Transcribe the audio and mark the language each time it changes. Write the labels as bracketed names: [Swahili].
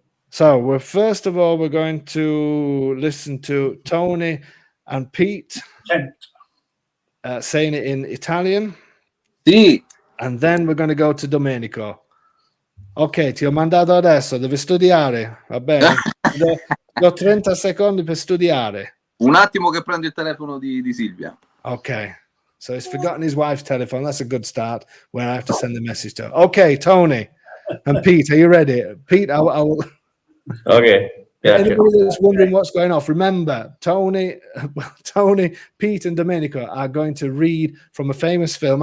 [English] So first of all, we're going to listen to Tony and Pete saying it in Italian. [Italian] Sì. [English] And then we're going to go to Domenico. [Italian] Ok, ti ho mandato adesso, devi studiare, va bene? Do 30 secondi per studiare. Un attimo che prendo il telefono di Silvia. [English] Okay, so he's forgotten his wife's telephone. That's a good start when I have to send the message to her. Okay, Tony and Pete, are you ready? Pete, I will. Okay. Gotcha. Anybody that's wondering what's going off, remember, Tony, Pete, and Domenico are going to read from a famous film.